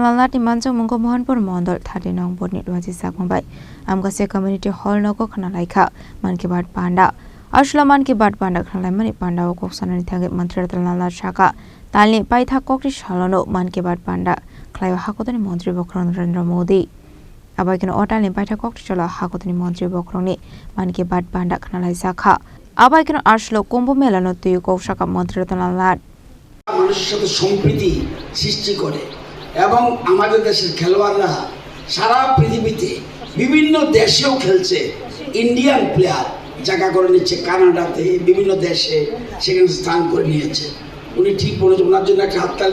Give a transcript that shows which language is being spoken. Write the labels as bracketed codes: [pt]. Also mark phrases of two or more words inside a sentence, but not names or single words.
[trp] lal Manjakmwngo Mohanpur Mandal 39 Purni Luwajijakma by Amgachia Community Hall Nogo Khwnalaikha Mann ke Baat Panda Mann ke Baat Panda Khwnalaimani Pandao Salni thage Mantri Ratan lal Shaka Salni paitha kokri shalono Mann ke Baat Panda Khwnalaijakha Hakotor Mantri Bokhorok Narendra Modi Abaikino Otalni paitha kokri shalo Hakotor Mantri Bokhorokni Mann ke Baat Panda Khwnalaijakha Abaikino Ashlo Kumbh Melano tuyu Shaka Mantri Ratan lal Nath [bn] মানুষের সাথে সম্প্রীতি সৃষ্টি করে এবং আমাদের দেশের খেলোয়াড়রা সারা পৃথিবীতে বিভিন্ন দেশেও খেলছে [en] Indian player [bn] জায়গা করে নিচ্ছে কানাডাতে বিভিন্ন দেশে সেখানে স্থান করে নিয়েছে উনি ঠিক বলেছেন ওনার জন্য একটা হাততালি